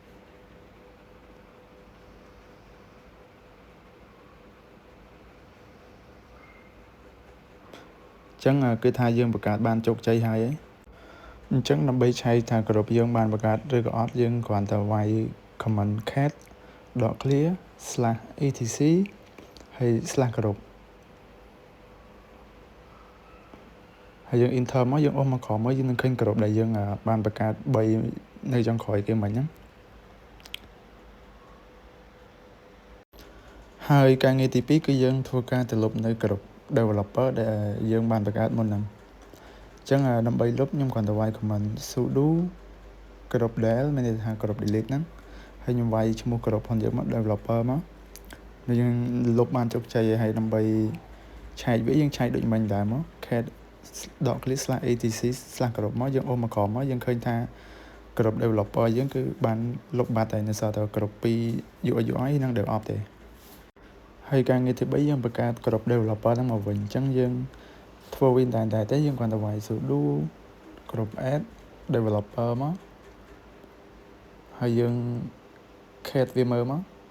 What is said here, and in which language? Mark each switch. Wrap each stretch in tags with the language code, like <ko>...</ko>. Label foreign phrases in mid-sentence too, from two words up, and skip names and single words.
<km>អញ្ចឹងគឺថាយើងបង្កើតបានជោគជ័យហើយអញ្ចឹងដើម្បីឆែកថា group យើងបានបង្កើតឬក៏អត់យើងគ្រាន់តែវាយ</km> <en>command cat .clear/etc</en> <km>ហើយ /group ហើយយើង enter មកយើងអូសមកក្រោមមកយើងនឹងឃើញ group ដែលយើងបានបង្កើត3នៅចុងក្រោយគេមិញហ្នឹងហើយការងារទី 2គឺយើងធ្វើការទៅលុបនៅ</km> <en>group developer</en> <km>ដែលយើងបានបង្កើតមុនហ្នឹងអញ្ចឹងដើម្បីលុបខ្ញុំគ្រាន់តែវាយ</km> <en>command sudo group del</en> <km>មានន័យថា</km> <en>group delete</en> <km>ហ្នឹងហើយខ្ញុំវាយឈ្មោះ group ផងយើងមក developer មកយើងលុបបានជោគជ័យហើយដើម្បីឆែក វាយើងឆែកដូចមិញដែរមក</km> <en>cat .click/etc/group</en> <km>មកយើងអូសមកក្រោមមកយើងឃើញថា</km> <en>group developer</en> <km>យើងគឺបានលុបបាត់ហើយនៅសល់តែ</km> <en>group 2 UI UI</en> <km>និង DevOps ទេហើយការងារទី3យើងបង្កើត</km> <en>group developer</en> <km>ហ្នឹងមកវិញអញ្ចឹងយើងធ្វើវិញតែយើងគ្រាន់តែវាយ</km> <en>sudo group add developer</en> <km>មកហើយយើង create វាមើលមក</km>